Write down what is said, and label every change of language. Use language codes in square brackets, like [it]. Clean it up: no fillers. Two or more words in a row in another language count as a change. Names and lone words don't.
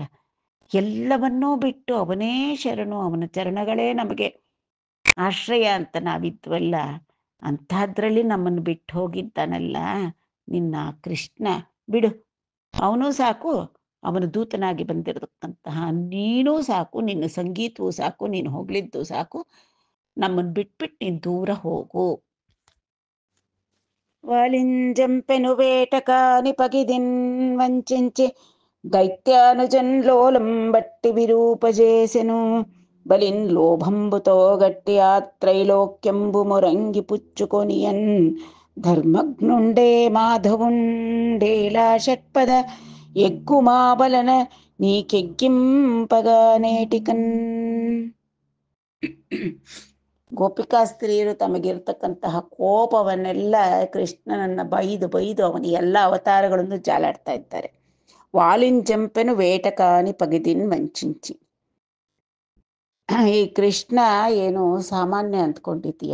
[kn] ಎಲ್ಲವನ್ನೂ ಬಿಟ್ಟು ಅವನೇ ಶರಣು, ಅವನ ಚರಣಗಳೇ ನಮಗೆ ಆಶ್ರಯ ಅಂತ ನಾವಿದ್ವಲ್ಲ, ಅಂಥದ್ರಲ್ಲಿ ನಮ್ಮನ್ನು ಬಿಟ್ಟು ಹೋಗಿದ್ದಾನಲ್ಲ ನಿನ್ನ ಕೃಷ್ಣ. ಬಿಡು, ಅವನೂ ಸಾಕು, ಅವನ ದೂತನಾಗಿ ಬಂದಿರತಕ್ಕಂತಹ ನೀನೂ ಸಾಕು, ನಿನ್ನ ಸಂಗೀತವೂ ಸಾಕು, ನೀನು ಹೊಗಳಿದ್ದು ಸಾಕು, ನಮ್ಮನ್ನು ಬಿಟ್ಬಿಟ್ಟು ನೀನು ದೂರ ಹೋಗು. [te] వాలింజంపెను వేటకాని పగిదిన్ వంచించి దైత్యానుజన్ లోలం బట్టి విరూపజేసెను బలిన్ లోభంబుతో గట్టి ఆ త్రైలోక్యంబు మొరంగి పుచ్చుకొనియన్ ధర్మగ్నుండే మాధవుండేలా షట్పద ఎగ్గుమాబలన నీకెగ్గింపగా నేటికన్. [kn] ಗೋಪಿಕಾ ಸ್ತ್ರೀಯರು ತಮಗಿರ್ತಕ್ಕಂತಹ ಕೋಪವನ್ನೆಲ್ಲ ಕೃಷ್ಣನನ್ನ ಬೈದು ಅವನ ಎಲ್ಲ ಅವತಾರಗಳನ್ನು ಜಾಲಾಡ್ತಾ ಇದ್ದಾರೆ. [te] వాలింజంపెను వేటకాని పగిదిన్ వంచించి. [kn] ಈ ಕೃಷ್ಣ ಏನು ಸಾಮಾನ್ಯ ಅಂದ್ಕೊಂಡಿದ್ದೀಯ?